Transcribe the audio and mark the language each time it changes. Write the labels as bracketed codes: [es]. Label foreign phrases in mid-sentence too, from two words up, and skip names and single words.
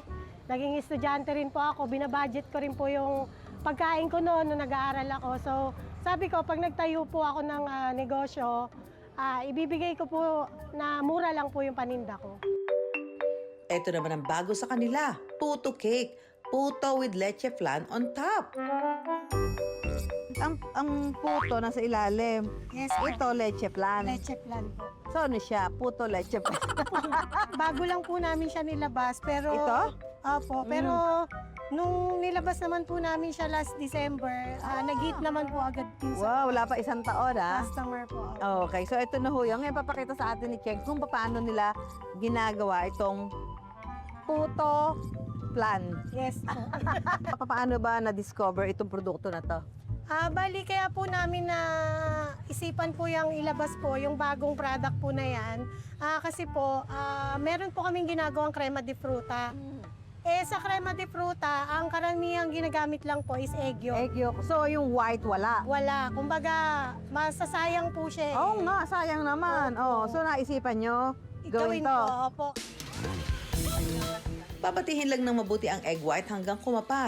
[tl] Naging estudyante rin po ako, binabudget ko rin po yung pagkain ko noon nung nag-aaral ako. So sabi ko, pag nagtayo po ako ng negosyo, ibibigay ko po na mura lang po yung paninda ko. Ito naman ang bago sa kanila, puto cake. [en] Puto with leche flan on top. [tl] Ang puto nasa ilalim. Yes, Ito, leche plan. leche plan po. So, ano siya? Puto leche plan. Bago lang po namin siya nilabas, pero... Ito? Opo, pero nung nilabas naman po namin siya [en] last December, [tl] nag-hit naman po agad din sa Wow, wala pa isang taon, ha? customer po. Okay, so ito na ho yung ngayon papakita sa atin ni Cheng kung paano nila ginagawa itong puto plan. Yes po. Paano ba na-discover itong produkto na to? Bali, kaya po namin na isipan po yung ilabas po, yung bagong product po na yan. Kasi po, meron po kaming ginagawang crema de fruta. Sa crema de fruta, ang karamihang ginagamit lang po is [en] egg yolk. Egg yolk. [tl] So, yung white wala. Wala. Kumbaga, masasayang po siya. Oo nga, sayang naman. Opo. So, naisipan nyo gawin to. po. Opo. Babatihin lang ng mabuti ang [en] egg white [tl] hanggang kumapal.